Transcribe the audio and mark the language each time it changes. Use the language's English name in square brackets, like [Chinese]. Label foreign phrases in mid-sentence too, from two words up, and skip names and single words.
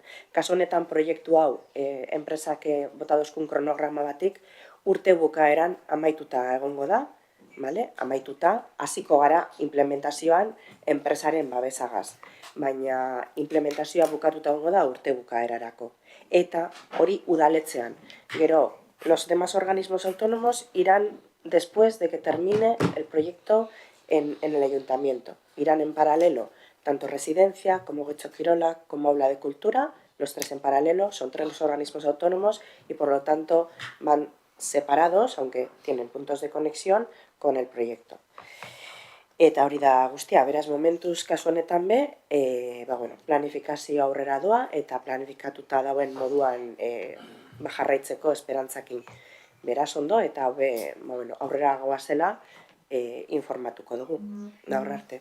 [Basque] Kasu honetan proiektu hau, enpresak bota dozkun kronograma batik, urte bukaeran amaituta egongo da, amaituta, hasiko gara implementazioan enpresaren babesagaz. Baina implementazioa bukatuta egongo da urte bukaerarako. Eta hori udaletxean. Gero, [Spanish] los demás organismos autónomos irán después de que termine el proyecto en el ayuntamiento. Irán en paralelo tanto Residencia, como Getxo Kirola, como Aula de Cultura, los tres en paralelo, son 3 organismos autónomos y por lo tanto van separados, aunque tienen puntos de conexión, con el proyecto. [Basque] Eta hori da guztia, beraz momentuz kasu honetan be, planifikazio aurrera doa eta planifikatuta dauen moduan jarraitzeko esperantzakin. Beraz ondo eta aurrera goazela informatuko dugu, gaur arte.